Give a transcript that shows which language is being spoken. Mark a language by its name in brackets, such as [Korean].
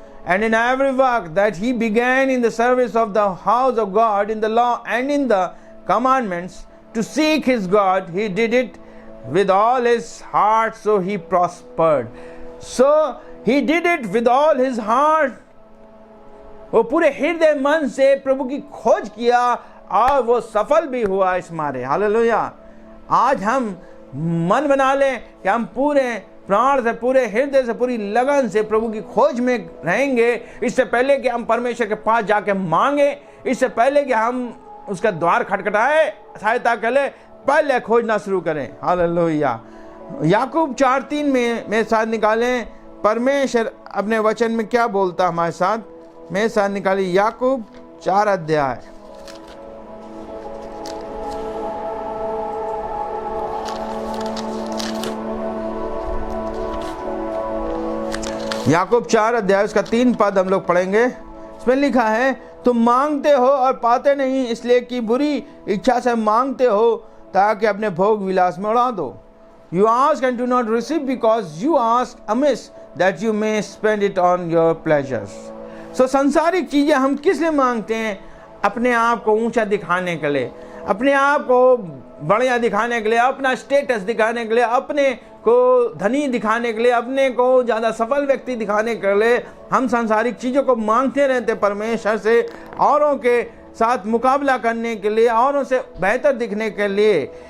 [English] And in every work that he began in the service of the house of God, in the law and in the commandments, to seek his God, he did it with all his heart, so he prospered. So he did it with all his heart. [Hindi] वो पूरे हृदय मन से प्रभु की खोज किया और वो सफल भी हुआ इस मारे। हालेलुया। आज हम मन बना लें कि हम पूरे प्राण से, पूरे हृदय से, पूरी लगन से प्रभु की खोज में रहेंगे। इससे पहले कि हम परमेश्वर के पास जाके मांगे, इससे पहले कि हम उसका द्वार खटखटाए सहायता के लिए, पहले खोजना शुरू करें। हालेलुया। याकूब 4:3 में साथ निकालें, परमेश्वर अपने वचन में क्या बोलता हमारे साथ। मेरे साथ निकाली याकूब 4 अध्याय। याकूब 4 अध्याय उसका 3 पद हम लोग पढ़ेंगे। इसमें लिखा है, तुम मांगते हो और पाते नहीं, इसलिए कि बुरी इच्छा से मांगते हो ताकि अपने भोग विलास में उड़ा दो। [English] You ask and do not receive because you ask amiss, that you may spend it on your pleasures. [Hindi] So संसारिक चीजें हम किस लिए मांगते हैं? अपने आप को ऊंचा दिखाने के लिए, अपने आप को बढ़िया दिखाने के लिए, अपना स्टेटस दिखाने के लिए, अपने को धनी दिखाने के लिए, अपने को ज़्यादा सफल व्यक्ति दिखाने के लिए हम सांसारिक चीज़ों को मांगते रहते परमेश्वर से, औरों के साथ मुकाबला करने के लिए, औरों से बेहतर दिखने के लिए।